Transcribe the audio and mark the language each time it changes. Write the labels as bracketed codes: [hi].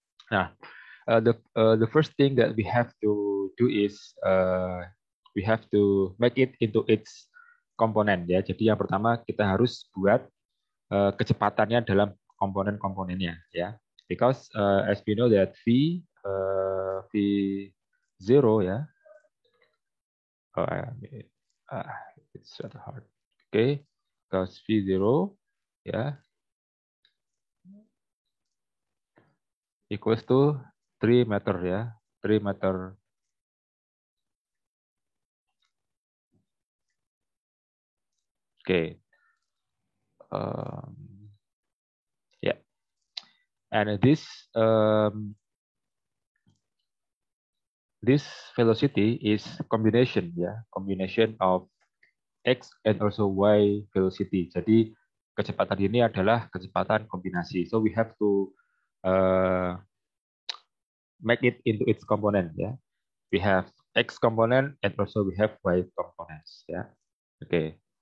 [en] Nah, the first thing that we have to do is we have to make it into its komponen ya. [id] Jadi yang pertama kita harus buat kecepatannya dalam komponen-komponennya ya. [en] Because as we know that V0 ya. Oh, it's rather hard. Okay, because V0 ya equals to 3 meter ya. 3 meter. Okay. Yeah. And this velocity is combination ya, combination of x and also y velocity. [id] Jadi kecepatan ini adalah kecepatan kombinasi. [en] So we have to make it into its component ya. We have x component and also we have y components ya. Oke.